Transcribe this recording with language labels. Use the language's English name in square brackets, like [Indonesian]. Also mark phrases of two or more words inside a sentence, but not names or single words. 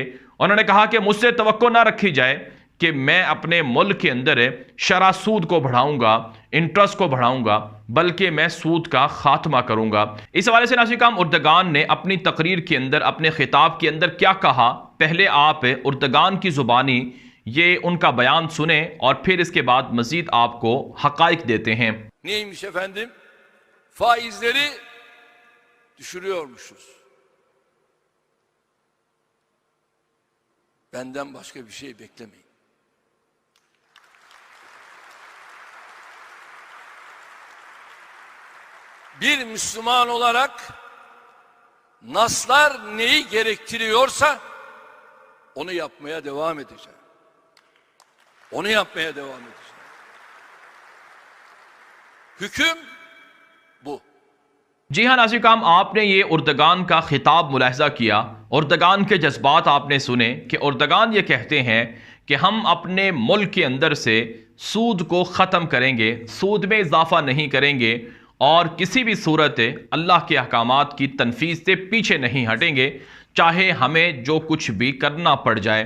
[Urdu] انہوں نے کہا کہ مجھ سے توقع نہ رکھی جائے کہ میں اپنے ملک کے اندر شرح سود کو بڑھاؤں گا، انٹرسٹ کو بڑھاؤں گا، بلکہ میں سود کا خاتمہ کروں گا. اس حوالے سے ناظرین، اردوان نے اپنی تقریر کے اندر، اپنے خطاب کے اندر کیا کہا، پہلے آپ اردوان کی زبانی یہ ان کا بیان سنے اور پھر اس کے بعد مزید آپ کو حقائق دیتے ہیں. [Turkish] Neymiş efendim? Faizleri düşürüyormuşuz. Benden başka bir şey beklemeyin. Bir Müslüman olarak naslar neyi gerektiriyorsa onu yapmaya devam edeceğim. Onu yapmaya devam edeceğim. Hüküm bu. [Urdu] جی ہاں ناظرین، آپ نے یہ اردوان کا خطاب ملاحظہ کیا، اردوان کے جذبات آپ نے سنے کہ اردوان یہ کہتے ہیں کہ ہم اپنے ملک کے اندر سے سود کو ختم کریں گے، سود میں اضافہ نہیں کریں گے اور کسی بھی صورت اللہ کے احکامات کی تنفیذ سے پیچھے نہیں ہٹیں گے، چاہے ہمیں جو کچھ بھی کرنا پڑ جائے.